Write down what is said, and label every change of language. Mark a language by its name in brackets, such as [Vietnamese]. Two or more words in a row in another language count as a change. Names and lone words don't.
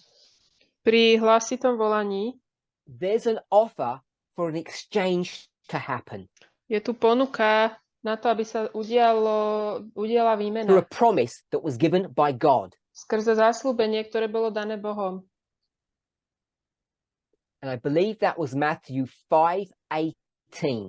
[Slovak] Pri hlasitom volaní [English] there's an offer for an exchange to happen. [Slovak] je tu ponuka na to, aby sa udiala [English] For [Slovak] výmena [English] a promise that was given by God. [Slovak] skrze zasľúbenie, ktoré bolo dané Bohom. [English] And I believe that was Matthew 5:18.